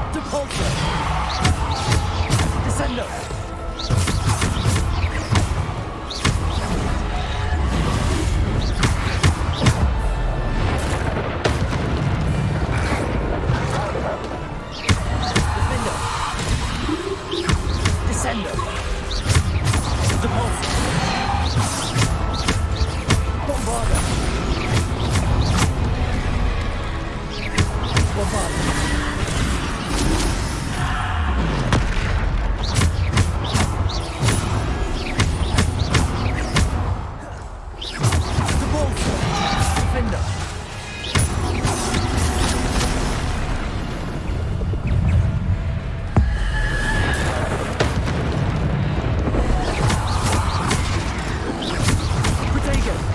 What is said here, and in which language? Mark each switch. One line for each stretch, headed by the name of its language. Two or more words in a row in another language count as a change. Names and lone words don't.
English: Hold, sir.
Latin: Descendo. Descendo. Depulso. Bombarda. Bombarda. Depulso. Defender. Protego.